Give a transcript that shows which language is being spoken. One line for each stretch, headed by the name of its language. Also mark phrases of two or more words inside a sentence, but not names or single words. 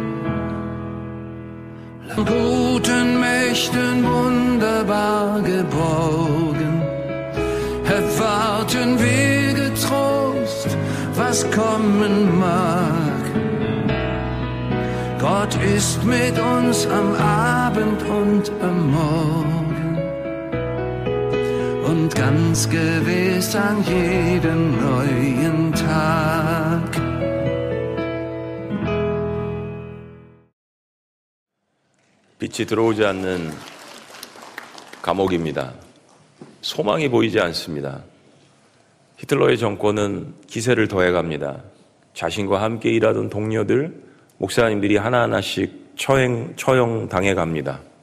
German: Guten Mächten wunderbar geborgen, erwarten wir getrost, was kommen mag. Gott ist mit uns am Abend und am Morgen und ganz gewiss an jedem neuen Tag.
Korean: 빛이 들어오지 않는 감옥입니다. 소망이 보이지 않습니다. 히틀러의 정권은 기세를 더해갑니다. 자신과 함께 일하던 동료들, 목사님들이 하나하나씩 처형당해 갑니다.